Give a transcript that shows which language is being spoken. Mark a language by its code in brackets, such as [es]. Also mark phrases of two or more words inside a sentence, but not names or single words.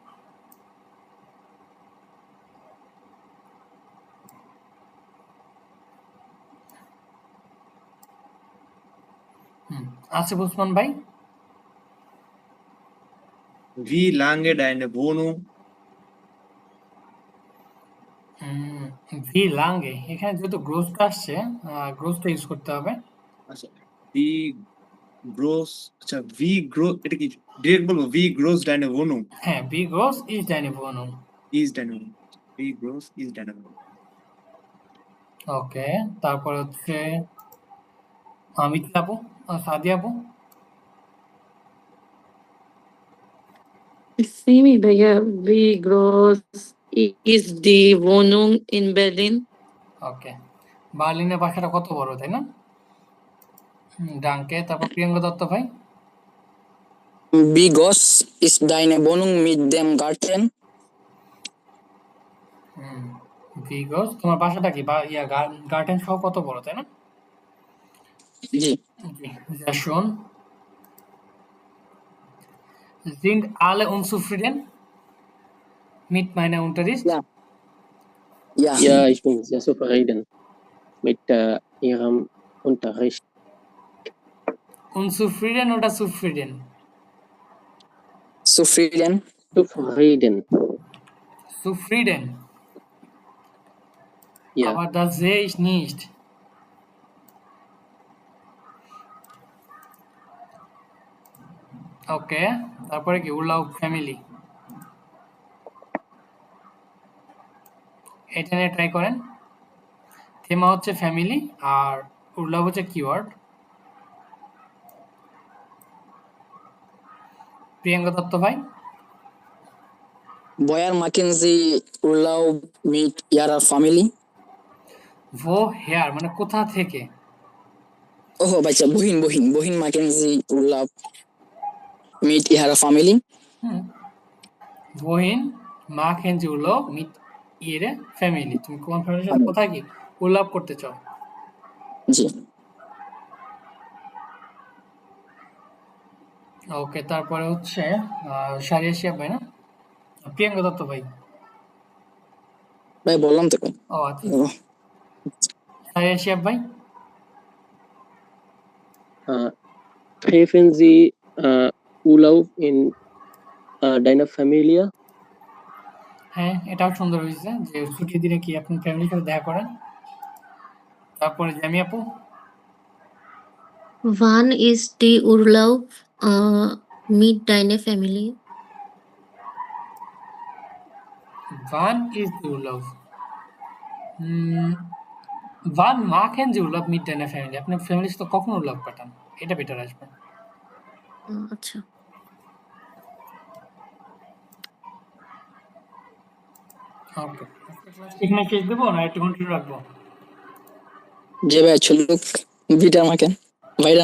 [bn] আসিফ ওসমান ভাই। [de] Wie lange deine Wohnung? wie lange, [bn] এখানে যেহেতু গ্রোসটা আসছে, গ্রোসটা ইউজ করতে হবে। আচ্ছা, [de] wie groß, আচ্ছা wie groß, [bn] এটা কি ডিরেক্ট বলবো? [de] Wie groß deine Wohnung? হ্যাঁ, wie groß ist deine Wohnung? Is deine Wohnung. Wie groß is deine Wohnung? [bn] ওকে, তারপর হচ্ছে মিথিলা আপু, সাদিয়া আপু। Simi ভাইয়া, [de] wie groß ist die Wohnung in Berlin? [bn] ওকে, বার্লিনের বাসাটা কত বড়, তাই না? ডাঙ্কে। তারপর প্রিয়াঙ্কা দত্ত ভাই। [de] Wie groß ist deine Wohnung mit dem Garten? wie groß. [bn] তোমার বাসাটা কি বা ইয়া গার্ডেন সহ কত বড়, তাই না? জি [de] জি। Sehr schön. Sind alle unzufrieden mit meiner Unterricht? ja ja Ja, ich bin sehr zufrieden mit Ihrem Unterricht. Unzufrieden oder zufrieden? zufrieden Zufrieden. Zufrieden. Ja, Aber das sehe ich nicht. [bn] ওকে, তারপরে কি উল্লাহ ফ্যামিলি, এটা নিয়ে ট্রাই করেন। থেমা হচ্ছে ফ্যামিলি আর উল্লাহ হচ্ছে কিওয়ার্ড। প্রিয়াঙ্কা দত্ত ভাই, [de] woher machen Sie Urlaub mit Ihrer Family? woher [bn] মানে কোথা থেকে। [de] Oh, বাচ্চা wohin machen Sie Urlaub mit Ihrer Family? wohin machen Sie Urlaub mit Ihrer Family? [bn] তুমি কোন ফ্যামিলির সাথে কোথায় কি উল্লাপ করতে চাও? জি ওকে, তারপরে হচ্ছে সারিয়া শিয়া ভাই না, প্রিয়াঙ্কা দত্ত ভাই। ভাই বললাম তো ভাই। ও আচ্ছা, সারিয়া শিয়া ভাই। [de] treffen Sie Urlaub in deiner Familie? [bn] হ্যাঁ, এটাও সুন্দর হয়েছে যে ছুটির দিনে কি আপনি ফ্যামিলির সাথে দেখা করেন। তারপরে জামি আপু, [de] Wann ist die Urlaub mit deiner Familie? wann ist die Urlaub? wann machen Sie Urlaub mit deiner Family? [bn] আপনার ফ্যামিলির সাথে কখন উল্লাপ কাটান, এটা বেটার আসবে। আচ্ছা, ওকে, এখানে শেষ দেবো না একটু কন্টিনিউ রাখবো? যে ভাই চলুক, ভিটা আমাকে ভাইরা।